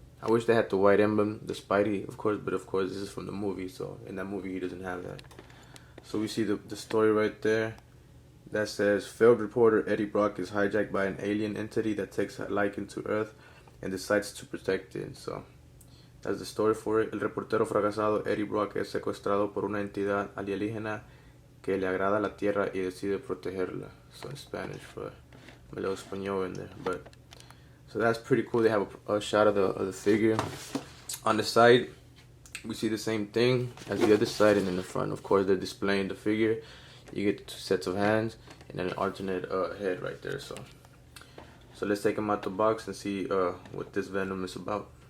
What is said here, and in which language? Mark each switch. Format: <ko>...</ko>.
<en>I wish they had the white emblem, the Spidey, of course, but of course this is from the movie, so in that movie he doesn't have that. So we see the story right there that says, failed reporter Eddie Brock is hijacked by an alien entity that takes a liking to Earth and decides to protect it. So that's the story for it.</en> <es>El reportero fracasado Eddie Brock es secuestrado por una entidad alienígena que le agrada la Tierra y decide protegerla.</es> <en>So in Spanish, for a little español in there, but... So that's pretty cool. They have a shot of the figure. On the side, we see the same thing as the other side, and in the front, of course, they're displaying the figure. You get 2 sets of hands and then an alternate head right there. So let's take them out the box and see what this Venom is about.</en>